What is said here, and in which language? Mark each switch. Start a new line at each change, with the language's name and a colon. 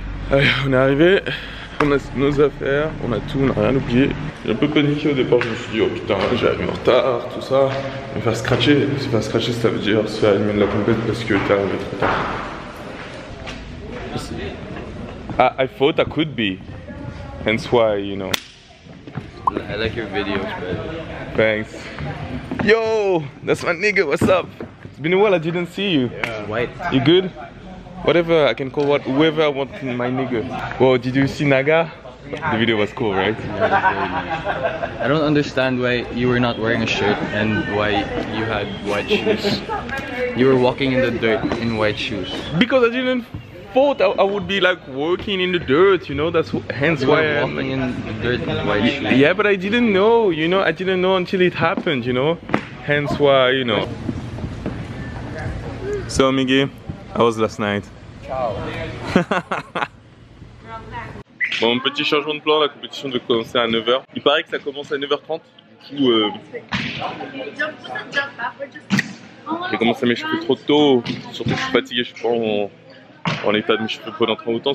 French: Allez, on est arrivé. On a nos affaires, on a tout, on n'a rien oublié. J'ai un peu paniqué au départ, je me suis dit oh putain j'arrive en retard, tout ça. Me faire scratcher, se faire scratcher ça veut dire se faire éliminer de la compète parce que t'es arrivé trop tard.
English: I thought I could be, hence why, you know. I like your videos, man. Thanks. Yo, that's my nigga, what's up? It's been a while, I didn't see you. Yeah. White. You good? Whatever, I can call whoever I want my nigga. Well, did you see Naga? The video was cool, right? I don't understand why you were not wearing a shirt and why you had white shoes. You were walking in the dirt in white shoes. Because I didn't thought I would be like walking in the dirt, you know, that's hence you why were walking in the dirt in white shoes. Yeah, but I didn't know, you know, I didn't know until it happened, you know. Hence why, you know. So Miggy, how was last night?
Italian: Ciao.
French: Bon, petit changement de plan, la compétition devait commencer à 9h. Il paraît que ça commence à 9h30. Du coup, j'ai commencé à m'échauffer trop tôt. Surtout que je suis fatigué, je suis pas en état de m'échauffer pendant trop longtemps.